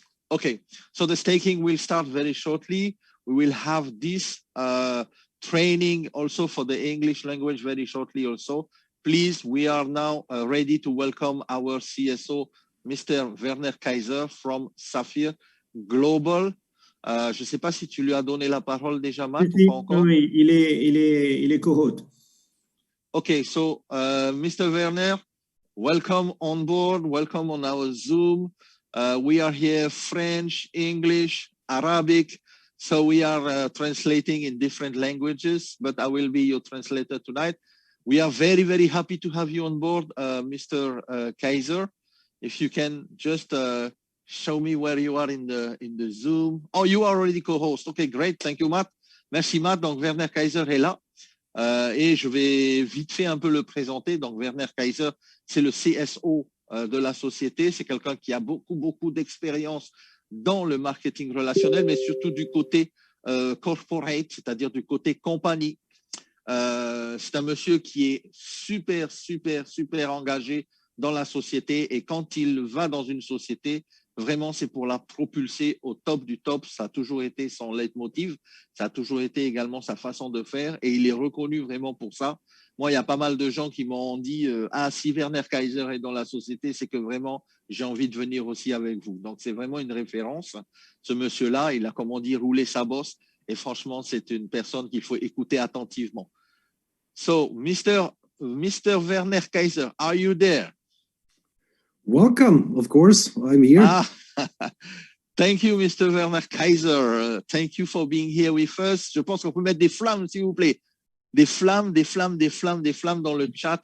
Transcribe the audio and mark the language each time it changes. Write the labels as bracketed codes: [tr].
[en] Okay, so the staking will start very shortly. We will have this training also for the English language very shortly also. Please, we are now ready to welcome our CSO, Mr. Werner Kaiser from Sapphire Global. [fr] Je ne sais pas si tu lui as donné la parole déjà, Matt, ou pas encore? Oui, il est co-hôte. [en] Okay, so Mr. Werner, welcome on board, welcome on our Zoom. We are here French, English, Arabic, so we are translating in different languages, but I will be your translator tonight. We are very, very happy to have you on board, Mr. Kaiser. If you can just show me where you are in the Zoom. Oh, you are already co-host. Okay, great. Thank you, Matt. [fr] Merci, Matt. Donc, Werner Kaiser est là. Et je vais vite fait un peu le présenter. Donc, Werner Kaiser, c'est le CSO de la société. C'est quelqu'un qui a beaucoup d'expérience dans le marketing relationnel, mais surtout du côté corporate, c'est-à-dire du côté compagnie. C'est un monsieur qui est super engagé dans la société, et quand il va dans une société, vraiment, c'est pour la propulser au top du top. Ça a toujours été son leitmotiv, ça a toujours été également sa façon de faire, et il est reconnu vraiment pour ça. Moi, il y a pas mal de gens qui m'ont dit ah, si Werner Kaiser est dans la société, c'est que vraiment, j'ai envie de venir aussi avec vous. Donc, c'est vraiment une référence. Ce monsieur-là, il a, comme on dit, roulé sa bosse, et franchement, c'est une personne qu'il faut écouter attentivement. [en] So, Mr. Werner Kaiser, are you there? Welcome, of course, I'm here. Thank you, Mr. Werner Kaiser. Thank you for being here with us. [fr] Je pense qu'on peut mettre des flammes, s'il vous plaît. Des flammes dans le chat.